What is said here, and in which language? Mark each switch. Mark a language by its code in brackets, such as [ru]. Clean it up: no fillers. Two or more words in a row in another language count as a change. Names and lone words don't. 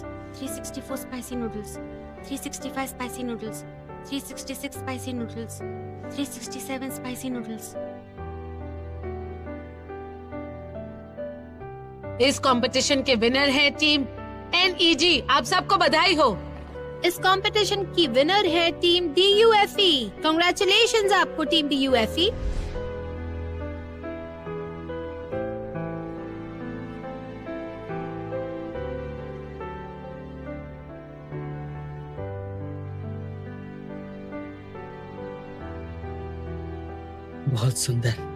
[en] 364 spicy noodles, 365 spicy noodles, 366 spicy noodles, 367 spicy noodles. [hi] इस कंपटीशन के विनर है टीम NEG। आप सबको बधाई हो। इस कंपटीशन की विनर है टीम DUFE। कांग्रेचुलेशंस आपको टीम DUFE। बहुत सुंदर।